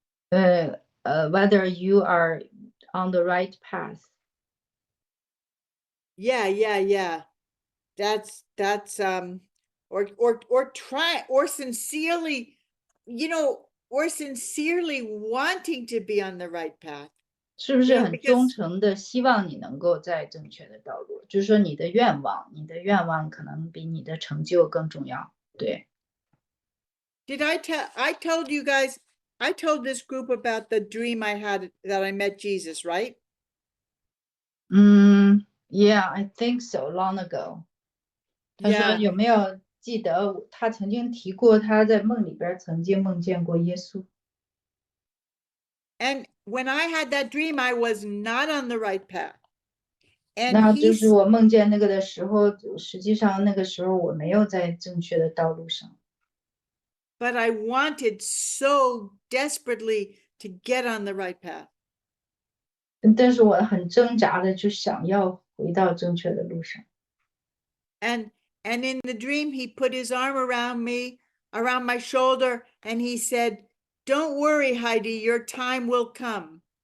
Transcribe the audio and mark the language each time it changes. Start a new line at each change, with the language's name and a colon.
English: Whether you are on the right path. Yeah. That's or try or sincerely, you know, or sincerely wanting to be on the right path.
Chinese: 是不是很忠诚的希望你能够在正确的道路？就是说你的愿望可能比你的成就更重要。对。
English: Did I told you guys, I told this group about the dream I had that I met Jesus, right? Yeah, I think so, long ago.
Chinese: 他说有没有记得他曾经提过他在梦里边曾经梦见过耶稣。
English: And when I had that dream, I was not on the right path.
Chinese: 那就是我梦见那个的时候，实际上那个时候我没有在正确的道路上。
English: But I wanted so desperately to get on the right path.
Chinese: 但是我很挣扎的就想要回到正确的路上。
English: And in the dream, he put his arm around me, around my shoulder, and he said, "Don't worry, Heidi, your time will come."